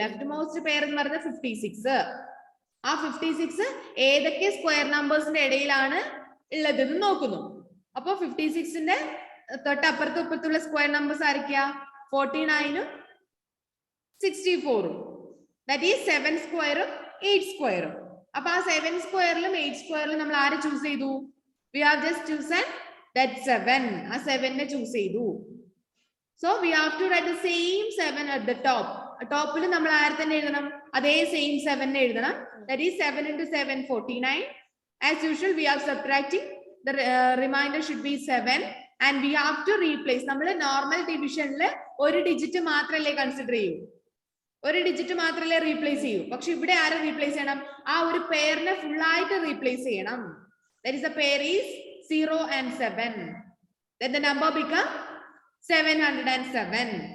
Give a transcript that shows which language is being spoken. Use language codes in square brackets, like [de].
[ml] Left most pair എന്ന് പറയുന്നത് 56. ആ 56 ഏതൊക്കെ സ്ക്വയർ നമ്പേഴ്സിന്റെ ഇടയിലാണ് ഉള്ളതെന്ന് നോക്കുന്നു. അപ്പൊ 56ന്റെ തൊട്ടപ്പുറത്തും ഇപ്പുറത്തുള്ള സ്ക്വയർ നമ്പേഴ്സ് ആയിരിക്കാ? 49 ഉം 64 ഉം. ദാറ്റ് ഈസ് 7 സ്ക്വയറും 8 സ്ക്വയറും. അപ്പൊ ആ 7 സ്ക്വയറിലും 8 സ്ക്വയറിലും നമ്മൾ ആരെ ചൂസ് ചെയ്തു? [en] We have just chosen that 7. [ml] ആ 7നെ ചൂസ് ചെയ്തു. [en] So we have to write the same 7 at the top. [ml] ടോപ്പിൽ നമ്മൾ ആരെ തന്നെ എഴുതണം? അതേ സെയിം 7 എഴുതണം. [en] That is 7 into 7, 49. As usual, we are subtracting. The remainder should be 7. And we have to replace. [ml] നമ്മൾ നോർമൽ ഡിവിഷനിൽ ഒരു ഡിജിറ്റ് മാത്രമല്ലേ കൺസിഡർ ചെയ്യൂ, ഒരു ഡിജിറ്റ് മാത്രമല്ലേ റീപ്ലേസ് ചെയ്യൂ. പക്ഷെ ഇവിടെ ആരെ റീപ്ലേസ് ചെയ്യണം? ആ ഒരു പെയറിനെ ഫുൾ ആയിട്ട് റീപ്ലേസ് ചെയ്യണം. [en] That is, the pair is 0 and 7. Then the number become 707.